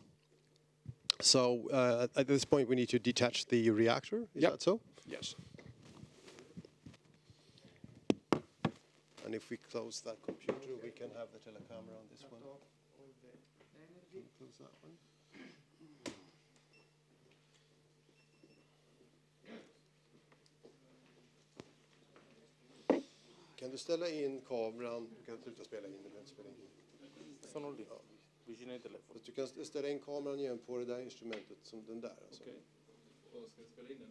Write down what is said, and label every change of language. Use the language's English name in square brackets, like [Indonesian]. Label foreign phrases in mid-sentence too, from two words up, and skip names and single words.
[English] So at this point, we need to detach the reactor. Is that so? Yes. And if we close that computer, we can have the telecamera on this one. Can we close that one? [Swedish] Kan du ställa in kameran? Du kan sluta spela in, du behöver inte spela in. [Italian] Sono lì, vicino ai telefoni. [Swedish] Du kan ställa in kameran igen på det där instrumentet som den där. Alltså. Okej. Och ska jag spela in den då?